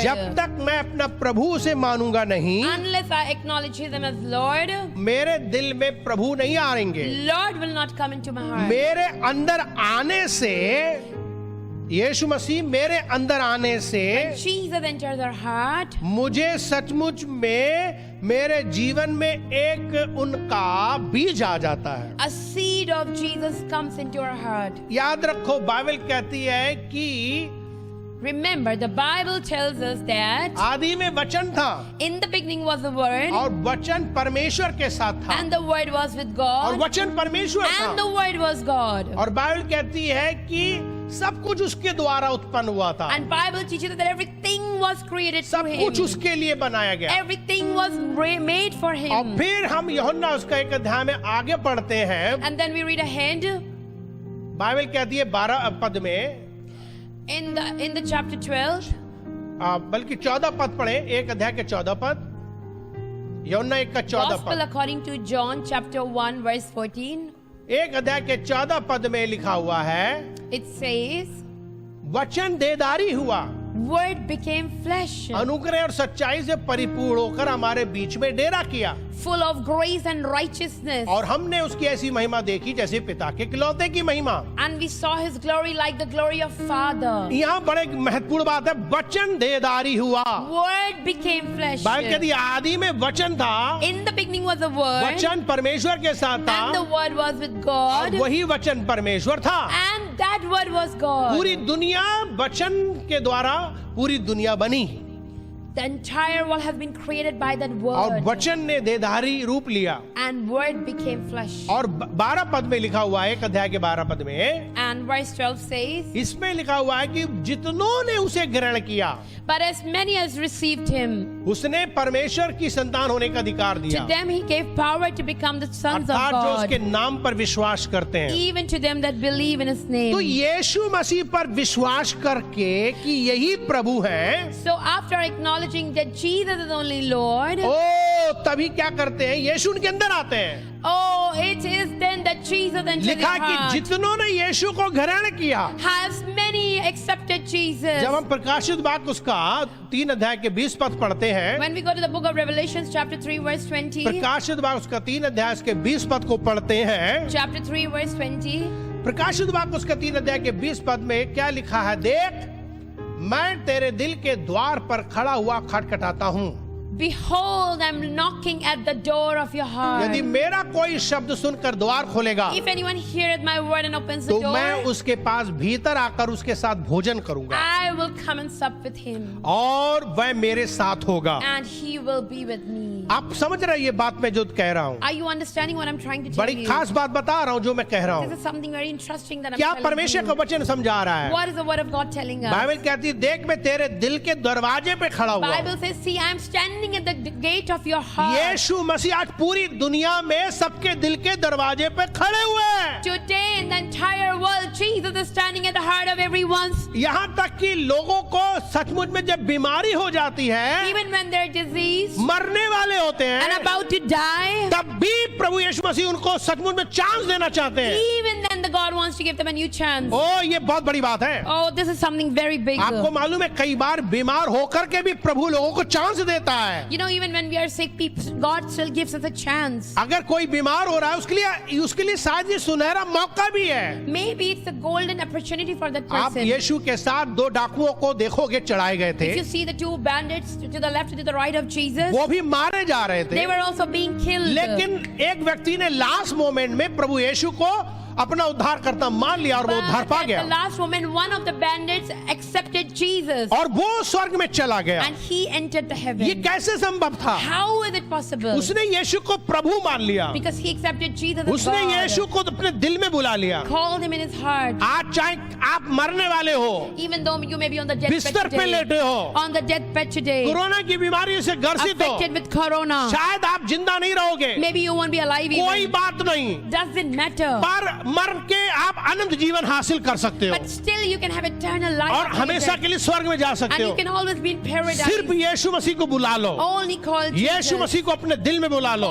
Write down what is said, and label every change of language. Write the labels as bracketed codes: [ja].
[hi] जब तक मैं अपना प्रभु उसे मानूंगा नहीं, [en] unless I acknowledge Him as Lord, [hi] मेरे दिल में प्रभु नहीं आएंगे। [en] Lord will not come into my heart. [hi] मेरे अंदर आने से, यीशु मसीह मेरे अंदर आने से [en] Jesus enters our heart, [hi] मुझे सचमुच में मेरे जीवन में एक उनका बीज आ जाता है। [en] a seed of Jesus comes into our heart. [hi] याद रखो, बाइबल कहती है कि [en] Remember, the Bible tells us that [hi] आदि में वचन था [en] in the beginning was the Word, [hi] और वचन परमेश्वर के साथ था [en] and the Word was with [hi] और [en] God, [hi] वचन परमेश्वर [en] and the [hi] था। [en] Word was God. [hi] और बाइबल कहती है कि सब कुछ उसके द्वारा उत्पन्न हुआ था, [en] And Bible teaches us that everything was created [hi] सब [en] through [hi] कुछ [en] Him. [hi] उसके लिए बनाया गया। [en] Everything was made for [hi] और [en] Him. [hi] फिर हम यूहन्ना उसका एक अध्याय में आगे पढ़ते हैं। [en] And then we read ahead [hi] Bible कहती है 12 पद में, [en] in the chapter 12, [hi] बल्कि 14 पद पढ़े, एक अध्याय के 14 पद, यूहन्ना 1 का 14 [en] Gospel [hi] पद, [en] according to John chapter 1 verse 14. [hi] एक अध्याय के 14 पद में लिखा हुआ है, [en] It says, [hi] वचन देदारी हुआ, [en] Word became flesh, [hi] अनुग्रह और सच्चाई से परिपूर्ण होकर हमारे बीच में डेरा किया, [en] full of grace and righteousness. [hi] और हमने उसकी ऐसी महिमा देखी जैसे पिता के इकलौते की महिमा। [en] And we saw His glory like the glory of Father. [hi] यहाँ बड़े महत्वपूर्ण बात है, वचन देदारी हुआ। [en] Word became flesh. [hi] बाइबल कहती है आदि में वचन था, [en] In the beginning was the Word, [hi] वचन परमेश्वर के साथ था, [en] and the Word was with [hi] और [en] God, [hi] वही वचन परमेश्वर था। [en] and that Word was God. [hi] पूरी दुनिया वचन के द्वारा पूरी दुनिया बनी, [en] The entire world has been created by that [hi] और [en] Word, [hi] वचन ने देदारी रूप लिया। [en] and Word became flesh. [hi] और 12 पद में लिखा हुआ है, एक अध्याय के 12 पद में [en] And verse 12 says, [hi] इसमें लिखा हुआ है कि जितनों ने उसे ग्रहण किया, [en] But as many as received Him, [hi] उसने परमेश्वर की संतान होने का अधिकार [en] to [hi] दिया, [en] them He gave power to become the sons of [hi] अर्थात जो उसके [en] God, [hi] नाम पर विश्वास करते हैं। [en] even to them that believe in His [hi] तो [en] name. [hi] यीशु मसीह पर विश्वास करके कि यही प्रभु है, [en] So after acknowledging that Jesus is only Lord, [hi] ओ तभी क्या करते हैं, यीशु उनके अंदर आते हैं। [en] oh, it is then that Jesus enters [hi] लिखा [en] His [hi] कि [en] heart. [hi] जितनों ने यीशु को ग्रहण किया, [en] Has many accepted Jesus. [hi] जब हम प्रकाशित वाक्य उसका 3 अध्याय के 20 पद पढ़ते हैं, [en] When we go to the book of Revelations chapter 3 verse 20, [hi] प्रकाशित वाक्य उसका 3 अध्याय के 20 पद को पढ़ते हैं, [en] chapter 3 verse 20, [hi] प्रकाशित वाक्य उसका 3 अध्याय के 20 पद में क्या लिखा है, देख मैं तेरे दिल के द्वार पर खड़ा हुआ खटखटाता हूँ, [en] Behold, I'm knocking at the door of your heart. [hi] यदि मेरा कोई शब्द सुनकर द्वार खोलेगा [en] If anyone heareth my word and opens [hi] तो [en] the [hi] मैं [en] door, [hi] उसके पास भीतर आकर उसके साथ भोजन करूंगा [en] I will come and sup with him, [hi] और वह मेरे साथ होगा। [en] and he will be with me. [hi] आप समझ रहे हैं ये बात मैं जो कह रहा हूँ, [en] Are you understanding what I'm trying to tell [hi] बड़ी [en] you? [hi] खास बात बता रहा हूँ जो मैं कह रहा [en] This [hi] हूँ। [en] is something very interesting that I'm [hi] क्या [en] telling [hi] परमेश्वर का [en] you. [hi] वचन समझा रहा है? [en] What is the word of God telling us? [hi] Bible कहती है देख मैं तेरे दिल के दरवाजे पे खड़ा हुआ [en] Bible [hi] हूँ। [en] says, see, I'm standing at the gate of your heart. [hi] यीशु मसीह आज पूरी दुनिया में सबके दिल के दरवाजे पे खड़े हुए हैं। [en] Today in the entire world, Jesus is standing at the heart of everyone's. [hi] यहाँ तक कि लोगों को सचमुच में जब बीमारी हो जाती है, [en] Even when they're diseased [hi] मरने वाले होते [en] and [hi] हैं, [en] about to die, [hi] तब भी प्रभु यीशु मसीह उनको सचमुच में चांस देना चाहते हैं। [en] even then the God wants to give them a new chance. [hi] ओ ये बहुत बड़ी बात है। [en] Oh, this is something very big. [hi] आपको मालूम है कई बार बीमार होकर के भी प्रभु लोगों को चांस देता है। [en] You know, even when we are sick, God still gives us a chance. [hi] अगर कोई बीमार हो रहा है उसके लिए शायद ये सुनहरा मौका भी है। [en] Maybe it's a golden opportunity for that [hi] आप [en] person. [hi] यीशु के साथ 2 डाकुओं को देखोगे चढ़ाए गए थे, [en] If you see the two bandits to the left and to the right of Jesus, [hi] वो भी मारे जा रहे थे, [en] they were also being killed. [hi] लेकिन एक व्यक्ति ने लास्ट मोमेंट में प्रभु यीशु को अपना उद्धारकर्ता मान लिया और वो उद्धार [en] But [hi] पा [en] at [hi] गया [en] the last moment, one of the bandits accepted Jesus [hi] और वो स्वर्ग में चला गया। [en] and he entered the [hi] ये [en] heaven. [hi] कैसे संभव था? [en] How is it possible? [hi] उसने यीशु को प्रभु मान लिया, [en] Because he accepted Jesus as [hi] उसने यीशु [en] God, [hi] को अपने दिल में बुला लिया। [en] called him in his heart. [hi] आज चाहे आप मरने वाले हो, [en] Even though you may be on the deathbed [hi] बिस्तर पे [en] today, [hi] लेटे हो, [en] on the deathbed today, [hi] corona की बीमारी से ग्रसित हो, [en] affected with corona, [hi] शायद आप जिंदा नहीं रहोगे, [en] maybe you won't be alive [hi] कोई [en] even. [hi] बात नहीं, [en] Doesn't matter. [hi] पर मर के आप अनंत जीवन हासिल कर सकते हो [en] But still you can have eternal life. [hi] और [en] after [hi] हमेशा [en] death. [hi] के लिए स्वर्ग में जा [en] And [hi] सकते [en] you [hi] हो। [en] can always be in paradise. [hi] सिर्फ यीशु मसीह को बुला लो, [en] Only call [hi] यीशु [en] Jesus. [hi] मसीह को अपने दिल में बुला लो,